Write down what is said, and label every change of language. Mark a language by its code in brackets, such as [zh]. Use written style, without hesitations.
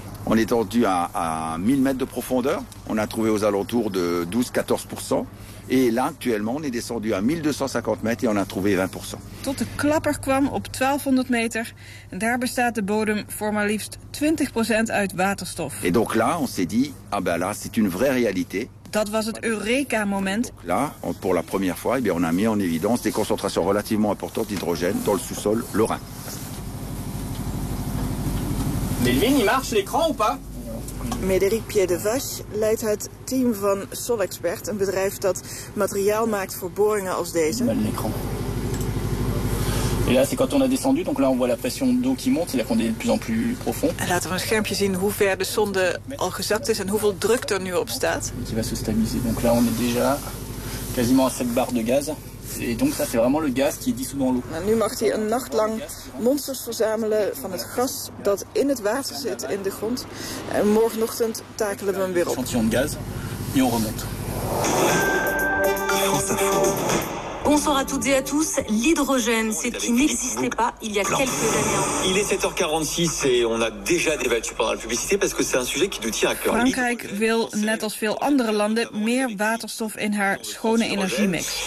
[fr] On est tendu à 1000 mètres de profondeur. On a trouvé aux alentours de 12-14%. Et là, actuellement, on est descendu à 1250 mètres et on a trouvé 20%. [nl] Tot de klapper kwam op 1200 meter. Daar bestaat de bodem voor maar liefst 20% uit waterstof. [fr] Et donc là, on s'est dit, ah ben là, c'est une vraie réalité. [nl] Dat was het Eureka-moment. [fr] Là, pour la première fois, on a mis en évidence des concentrations relativement importantes d'hydrogène dans le sous-sol lorrain. Melvin, il marche l'écran ou pas? [nl] Médéric Pierre de Vache leidt het team van Solexpert, een bedrijf dat materiaal maakt voor boringen als deze. [fr] Et là, c'est quand on a descendu, donc là on voit la pression d'eau qui monte, c'est-à-dire qu'on est de plus en plus profond. [nl] Laten we een schermpje zien hoe ver de sonde al gezakt is en hoeveel druk er nu op staat. [fr] Qui va se stabiliser. Donc là on est déjà quasiment à 7 bar de gaz. Et donc ça c'est vraiment le gaz qui est dissous dans l'eau. [nl] Nu mag hij een nacht lang monsters verzamelen van het gas dat in het water zit in de grond. En morgenochtend takelen we hem weer op. [fr] Échantillon de gaz, et on remonte. Bonsoir à toutes et à tous. L'hydrogène, c'est qui n'existait pas il y a quelques années. Il est 7h46 et on a déjà débattu pendant la publicité parce que c'est un sujet qui nous tient à cœur. [nl] Frankrijk wil, net als veel andere landen, meer waterstof in haar schone energiemix.